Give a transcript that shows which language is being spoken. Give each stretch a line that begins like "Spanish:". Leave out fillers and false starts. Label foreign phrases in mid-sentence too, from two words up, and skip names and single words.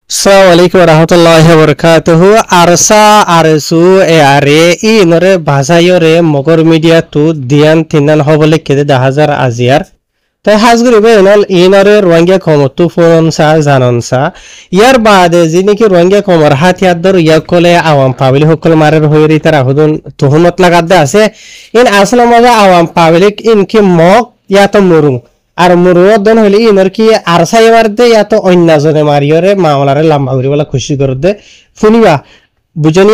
Arabic: السلام عليكم ورحمة الله وبركاته.
Rohingya: Arsa arsu e are I inore bhasa yore mogor media tu dian tinan hobole kede 10,000 aziyar. তাই হাজগুড়ি বেনল ইনরে রোহিঙ্গা খমর তু ফোনসা জাননসা ইয়ার বাদে যিনিকি রোহিঙ্গা খমর হাতিয়ার দর ইয়াকলে আওয়াম পাবলিক হকল মারের হইরি তারা হুদুন তুহমত লাগাদে আছে ইন আসলে মজা আওয়াম পাবলিক ইনকি মক ইয়াতো মুরুং আর মুরুঙত দন হইলে ইনর কি আরসাই মারদে ইয়াতো অন্যজনে মারিয়রে মামলারে লম্বা করি বলা খুশি করদে ফুনিবা বুঝনিয়া